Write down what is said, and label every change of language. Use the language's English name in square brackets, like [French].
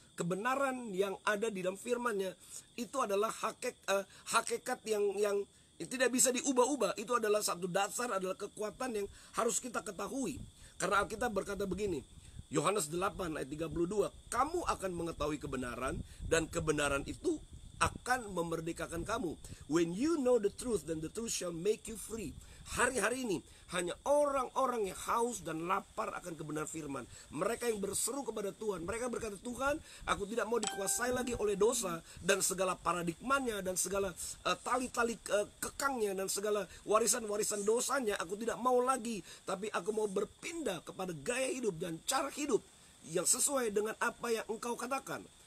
[Indonesian] Kebenaran yang ada di dalam firman-Nya itu adalah hakikat yang tidak bisa diubah-ubah. Itu adalah satu dasar, adalah kekuatan yang harus kita ketahui. Karena Alkitab berkata begini, Yohanes 8 ayat 32, kamu akan mengetahui kebenaran, dan kebenaran itu akan memerdekakan kamu. [English] When you know the truth, then the truth shall make you free. [Indonesian] Hari-hari ini hanya orang-orang yang haus dan lapar akan kebenaran firman. Mereka yang berseru kepada Tuhan. Mereka berkata, Tuhan, aku tidak mau dikuasai lagi oleh dosa dan segala paradigmanya dan segala tali-tali kekangnya dan segala warisan-warisan dosanya. Aku tidak mau lagi, tapi aku mau berpindah kepada gaya hidup dan cara hidup yang sesuai dengan apa yang Engkau katakan.